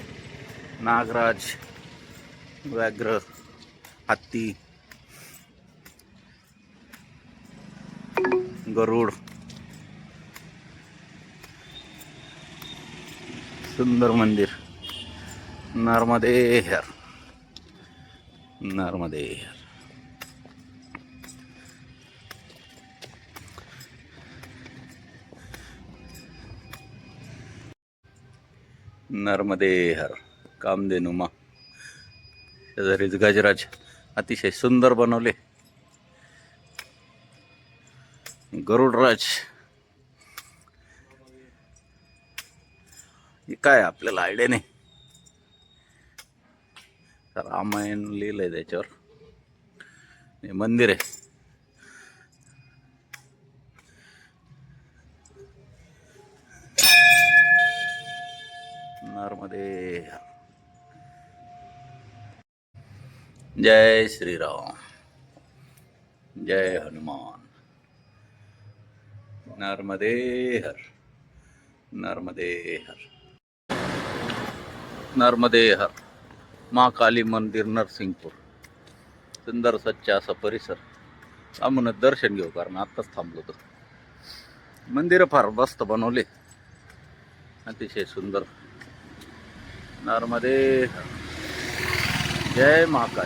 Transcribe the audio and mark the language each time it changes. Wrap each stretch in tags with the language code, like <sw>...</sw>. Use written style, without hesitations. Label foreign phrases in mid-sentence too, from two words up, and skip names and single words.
<mr>नागराज, व्याघ्र, हत्ती, गरुड. सुंदर मंदिर. नर्मदे हर. नर्मदे हर. नर्मदे हर. कामधेनु मा. शेजारीच गजराज अतिशय सुंदर बनवले. गरुडराज. हे काय आपल्याला आयडिया नाही. रामायण लिहिलंय त्याच्यावर. हे मंदिर आहे. नर्मदे हर. जय श्रीराम. जय हनुमान. नर्मदे हर. नर्मदे हर. नर्मदे हर. महाकाली मंदिर नरसिंगपूर. सुंदर स्वच्छ असा परिसर. आम्ही दर्शन घेऊ, कारण आत्ताच थांबलो होतो. मंदिर फार मस्त बनवले, अतिशय सुंदर. नर्मदे हर. जय महाकाली.</mr>